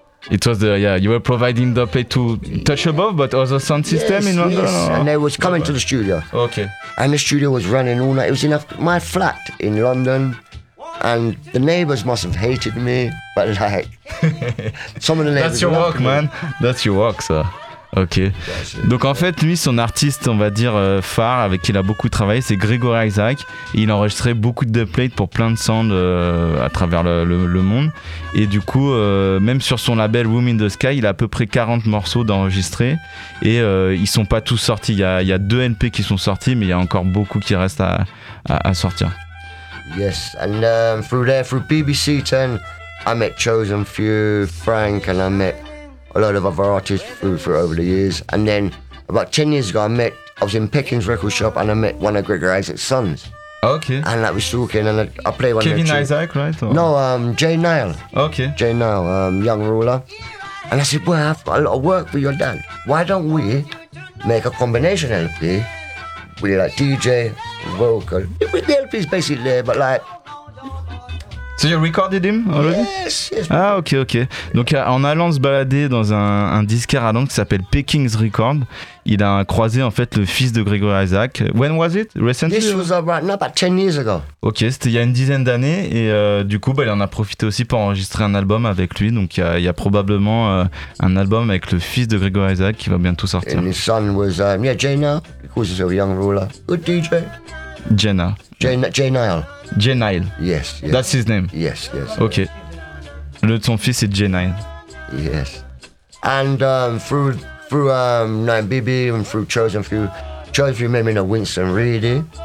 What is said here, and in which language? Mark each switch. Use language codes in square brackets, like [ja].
[en] It was you were providing dubplates to Touch Above, but other sound system in London? Yes, and they was coming to the studio. Okay. And the studio was running all night. It was in my flat in London. And the neighbors must have hated me, but like, some of the neighbors. That's your work, man. That's your work, sir. Ok. [fr] Donc en fait, lui, son artiste, on va dire, phare, avec qui il a beaucoup travaillé, c'est Gregory Isaac. Il enregistrait beaucoup de dubplates pour plein de sounds à travers le monde. Et du coup, même sur son label Room in the Sky, il a à peu près 40 morceaux d'enregistrés. Et ils sont pas tous sortis. Il y a deux NP qui sont sortis, mais il y a encore beaucoup qui restent à sortir. [en] Yes, and through BBC 10, I met Chosen Few, Frank, and I met a lot of other artists through over the years. And then about 10 years ago, I was in Peckin's record shop and I met one of Gregory Isaac's sons. Okay. And I was talking and I played one Kevin of Kevin Isaac, right? Or? No, Jay Nile. Okay. Jay Nile, young ruler. And I said, well, I've got a lot of work for your dad. Why don't we make a combination LP? We like DJ, vocal. The LP is basically there, but like. So you recorded him already? Yes, yes. Ah, ok, ok. [fr] Donc en allant se balader dans un disquaire à Londres qui s'appelle Peckin's Record, il a croisé en fait le fils de Gregory Isaac. [en] When was it? Recently? This was about 10 years ago. [fr] Ok, c'était il y a une dizaine d'années et du coup, bah, il en a profité aussi pour enregistrer un album avec lui. Donc il y a probablement un album avec le fils de Gregory Isaac qui va bientôt sortir. [en] And his son was, Jaina, because he's a young ruler. Good DJ. Jaina. Jay Nile. Yes, yes. That's his name. Yes, yes. Okay. Yes. [fr] Son fils est Jay Nile. [en] Yes. And through Nine BB and through Chosen Few made me know Winston Reedy.